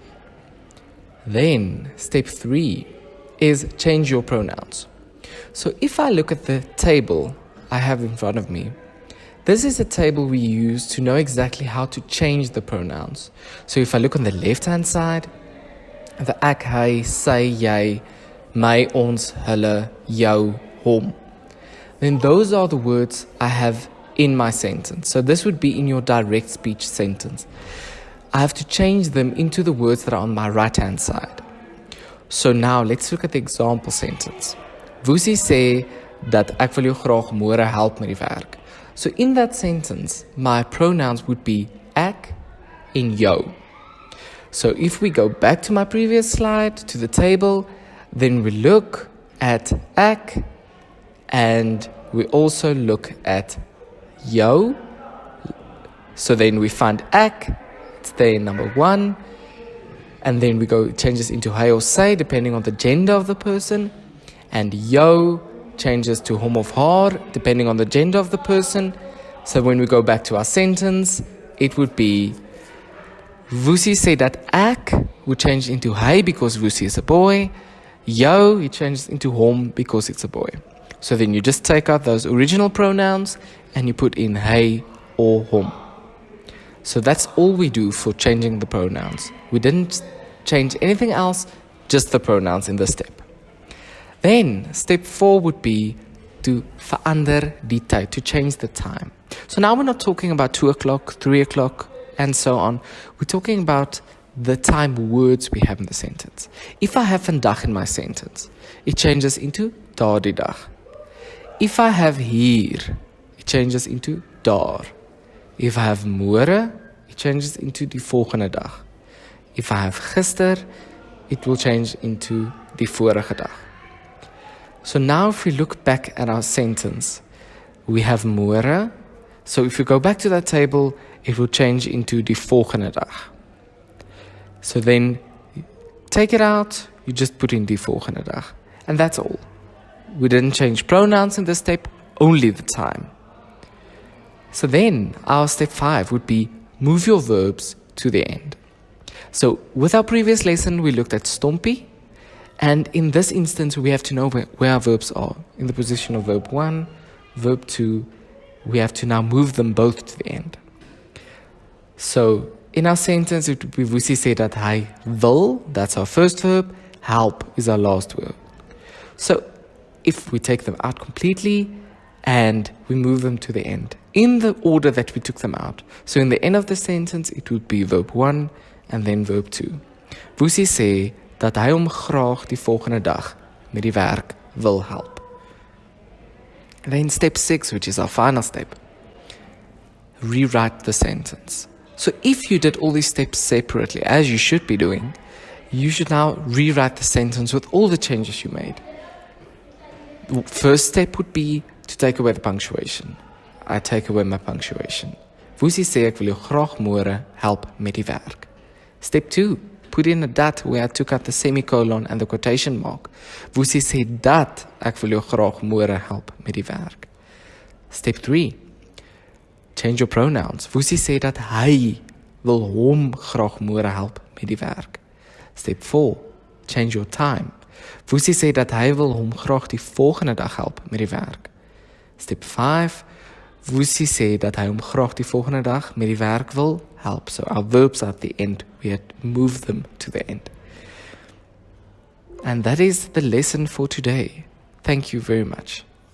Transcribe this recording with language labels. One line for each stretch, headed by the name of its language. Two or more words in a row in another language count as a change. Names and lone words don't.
English: Then, step 3 is change your pronouns. So if I look at the table I have in front of me, this is a table we use to know exactly how to change the pronouns. So if I look on the left-hand side, the
Afrikaans: ek, hy, sy, jy, my, ons, hulle, jou, hom,
English: then those are the words I have in my sentence. So this would be in your direct speech sentence. I have to change them into the words that are on my right-hand side. So now let's look at the example sentence.
Afrikaans: Vusi sê dat ek wil jou graag môre help met die werk.
English: So in that sentence, my pronouns would be ek and jou. So if we go back to my previous slide, to the table, then we look at ek and we also look at jou. So then we find ek, it's there in number 1, and then we go changes into hy or sy depending on the gender of the person, and jou changes to
Afrikaans: hom of haar
English: depending on the gender of the person. So when we go back to our sentence, it would be
Afrikaans: Vusi sê dat ek
English: would change into hy because Vusi is a boy. Jou, it changes into hom because it's a boy. So then you just take out those original pronouns and you put in hy or hom. So that's all we do for changing the pronouns. We didn't change anything else, just the pronouns in this step. Then step 4 would be to
Afrikaans: verander die tyd,
English: to change the time. So now we're not talking about 2 o'clock, 3 o'clock, and so on. We're talking about the time words we have in the sentence. If I have vandag in my sentence, it changes into
Afrikaans: daardie dag.
English: If I have hier, it changes into daar. If I have môre, it changes into
Afrikaans: die volgende dag.
English: If I have gister, it will change into
Afrikaans: die vorige dag.
English: So now if we look back at our sentence, we have môre, So if you go back to that table, it will change into
Afrikaans: die volgende dag.
English: So then take it out, you just put in
Afrikaans: die volgende dag.
English: And that's all. We didn't change pronouns in this step, only the time. So then our step 5 would be move your verbs to the end. So with our previous lesson, we looked at stompie. And in this instance, we have to know where our verbs are. In the position of verb 1, verb 2, we have to now move them both to the end. So in our sentence, it would be
Afrikaans: Vusi sê dat hy wil,
English: that's our first verb, help is our last verb. So if we take them out completely and we move them to the end, in the order that we took them out. So in the end of the sentence, it would be verb 1 and then verb 2.
Afrikaans: Vusi sê dat hy hom graag die volgende dag met die werk wil help.
English: And then step 6, which is our final step, rewrite the sentence. So if you did all these steps separately, as you should be doing, you should now rewrite the sentence with all the changes you made. The first step would be to take away the punctuation. I take away my punctuation.
Afrikaans: Vusi sê ek wil jou graag môre help met die werk.
English: Step 2, put in a dat where I took out the semicolon and the quotation mark.
Afrikaans: Vusi sê dat ek wil jou graag môre help met die werk.
English: Step 3, change your pronouns.
Afrikaans: Vusi sê dat hy wil hom graag môre help met die werk.
English: Step 4, change your time.
Afrikaans: Vusi sê dat hy wil hom graag die volgende dag help met die werk. Step 5, Vusi sê dat hy hom graag die volgende dag met die werk wil help.
English: So our verbs are at the end. We had to move them to the end. And that is the lesson for today. Thank you very much.